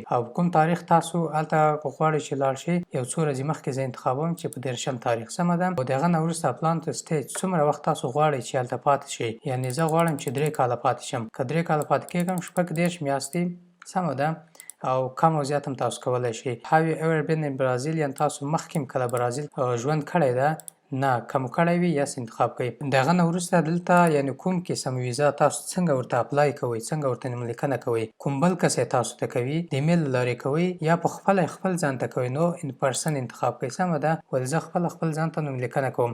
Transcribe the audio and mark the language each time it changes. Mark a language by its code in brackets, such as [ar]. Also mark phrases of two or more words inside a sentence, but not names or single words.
[ps] او کوم تاریخ تاسو هلته غواړئ چې لاړ شئ، یو څو ورځې مخکې زه انتخابوم چې په 30 تاریخ سمه ده. او د هغه نه وروسته [en] plan to stay [ps] څومره وخت تاسو غواړئ چې هلته پاتې شئ. یعنې زه غواړم چې 3 کاله پاتې شم. که 3 کاله پاتې کېږم 30 میاشتې سمه ده. او کم او زیات هم تاسو کولی شئ. [en] Have you ever been in Brazil؟ [ps] یعنې تاسو مخکې هم کله برازیل ژوند کړی ده؟ نه، که مو کړی وي یس انتخاب کوئ. د هغه نه وروسته دلته یعنې کوم قسم ویزا تاسو څنګه ورته اپلای کوئ، څنګه ورته نوملیکنه کوئ، کوم بل کس یې تاسو ته کوي، د ایمیل له لارې کوئ یا په خپله خپل ځان ته کوئ. نو [en] in person [ps] انتخاب کوئ سمه ده. ولې زه خپل ځان ته نوملیکنه کوم.